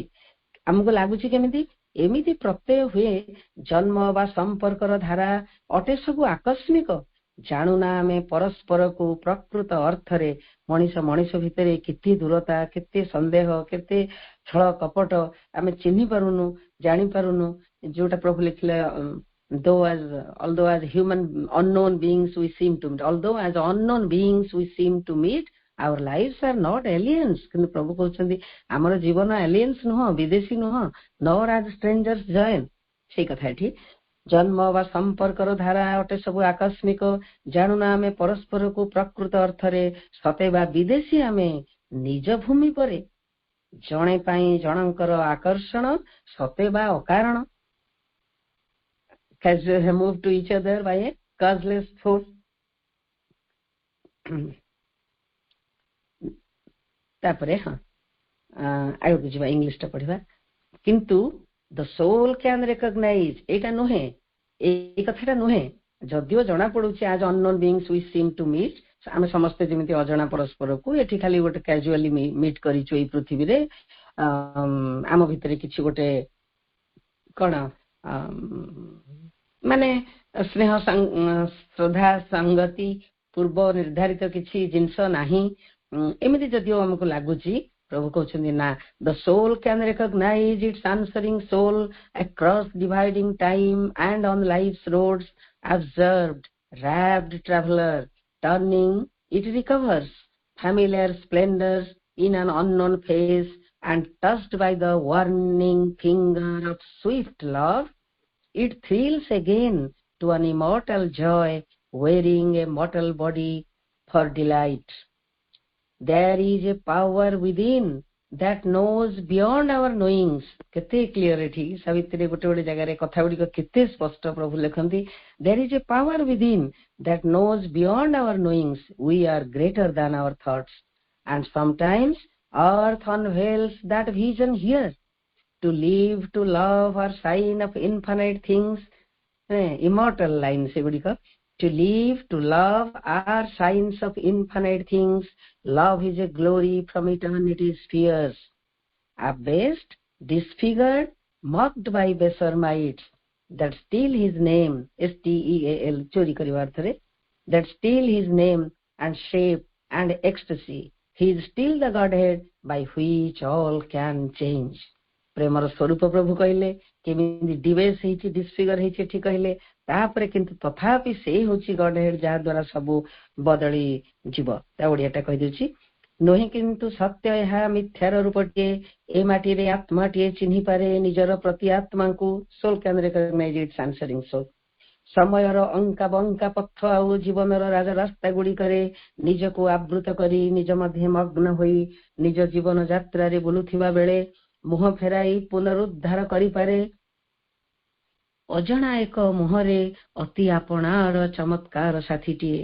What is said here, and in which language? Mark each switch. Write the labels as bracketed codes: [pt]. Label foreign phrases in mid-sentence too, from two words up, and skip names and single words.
[or] ଆମକୁ ଲାଗୁଛି କେମିତି, ଏମିତି ପ୍ରତ୍ୟୟ ହୁଏ ଜନ୍ମ ବା ସମ୍ପର୍କର ଧାରା ଅଟେ ସବୁ ଆକସ୍ମିକ। ଜାଣୁନା ଆମେ ପରସ୍ପରକୁ ପ୍ରକୃତ ଅର୍ଥରେ। ମଣିଷ ଭିତରେ କେତେ ଦୂରତା, କେତେ ସନ୍ଦେହ, କେତେ ଛଳ କପଟ ଆମେ ଚିହ୍ନି ପାରୁନୁ, ଜାଣିପାରୁନୁ। ଯୋଉଟା ପ୍ରଭୁ ଲେଖିଲେ, [en] although as human unknown beings we seem to meet, our lives are not aliens. [or] କିନ୍ତୁ ପ୍ରଭୁ କହୁଛନ୍ତି ଆମର ଜୀବନ aliens ନୁହଁ, ବିଦେଶୀ ନୁହଁ, [en] nor as strangers join। [or] ସେଇ କଥା ଏଠି। ଜନ୍ମ ବା ସମ୍ପର୍କର ଧାରା ଅଟେ ସବୁ ଆକସ୍ମିକ। ଜାଣୁନା ଆମେ ପରସ୍ପରକୁ ପ୍ରକୃତ ଅର୍ଥରେ, ସତେ ବା ବିଦେଶୀ ଆମେ ନିଜ ଭୂମି ପରେ। ଜଣେ ପାଇଁ ଜଣଙ୍କର ଆକର୍ଷଣ ସତେ ବା ଅକାରଣ। [en] move to each other by a causeless force। [or] ତାପରେ ଆଗକୁ ଯିବା, ଇଂଲିଶଟା ପଢିବା। [en] କିନ୍ତୁ the soul can recognize, [or] ଏଇଟା ନୁହେଁ, ଏଇ କଥାଟା ନୁହେଁ। ଯଦିଓ ଜଣା ପଡୁଛି [en] as unknown beings we seem to meet, [or] ଆମେ ସମସ୍ତେ ଯେମିତି ଅଜଣା ପରସ୍ପରକୁ ଏଠି ଖାଲି ଗୋଟେ [en] casually meet [or] କରିଛୁ ଏଇ ପୃଥିବୀରେ। ଆମ ଭିତରେ କିଛି ଗୋଟେ କଣ ମାନେ ସ୍ନେହ ଶ୍ରଦ୍ଧା ସଙ୍ଗତି ପୂର୍ବ ନିର୍ଦ୍ଧାରିତ କିଛି ଜିନିଷ ନାହିଁ, ଏମିତି ଯଦିଓ ଆମକୁ ଲାଗୁଛି, ପ୍ରଭୁ କହୁଛନ୍ତି ନା, [en] the soul can recognize its answering soul across dividing time and on life's roads. Observed, rapt traveler, turning it recovers familiar splendors in an unknown face, and touched by the warning finger of swift love, it thrills again to an immortal joy, wearing a mortal body for delight. There is a power within that knows beyond our knowings। [or] କେତେ କ୍ଲିୟର ଏଠି ସାବିତ୍ରୀ ଗୋଟେ ଗୋଟେ ଜାଗାରେ କଥା ଗୁଡିକ କେତେ ସ୍ପଷ୍ଟ ପ୍ରଭୁ ଲେଖନ୍ତି। [en] There is a power within that knows beyond our knowings, we are greater than our thoughts, and sometimes earth unveils that vision here। To live, to love are sign of infinite things। immortal line ସେଗୁଡିକ। To live, to love are signs of infinite things. Love is a glory from eternity's spheres. Abased, disfigured, mocked by baser mites, that steal his name, steal, [or] ଚୋରି କରିବା ଅର୍ଥରେ, [en] that steal his name and shape and ecstasy. He is still the Godhead by which all can change। [or] ପ୍ରେମର ସ୍ୱରୂପ ପ୍ରଭୁ କହିଲେ, କେମିତି ଡିବେସ୍ ହେଇଛି, ଡିସଫିଗର ହେଇଛି ଏଠି କହିଲେ। ତାପରେ କିନ୍ତୁ ତଥାପି ସେ ହଉଛି ଗଡ୍ ହେଡ୍, ଯାହା ଦ୍ୱାରା ସବୁ ବଦଳି ଯିବ। ତା ଓଡିଆଟା କହିଦେଉଛି, ନୁହେଁ କିନ୍ତୁ ସତ୍ୟ ଏହା ମିଥ୍ୟାର ରୂପଟିଏ। ଏ ମାଟିରେ ଆତ୍ମାଟିଏ ଚିହ୍ନି ପାରେ ନିଜର ପ୍ରତି ଆତ୍ମାଙ୍କୁ। [en] soul can recognize its answering soul। [or] ସମୟର ଅଙ୍କା ବଙ୍କା ପଥ ଆଉ ଜୀବନର ରାଜରାସ୍ତା ଗୁଡିକରେ ନିଜକୁ ଆବୃତ କରି ନିଜ ମଧ୍ୟରେ ମଗ୍ନ ହୋଇ ନିଜ ଜୀବନ ଯାତ୍ରାରେ ବୁଲୁଥିବା ବେଳେ ମୁହଁ ଫେରାଇ ପୁନରୁଦ୍ଧାର କରିପାରେ ଅଜଣା ଏକ ମୁହଁରେ ଅତି ଆପଣାର ଚମତ୍କାର ସାଥୀଟିଏ।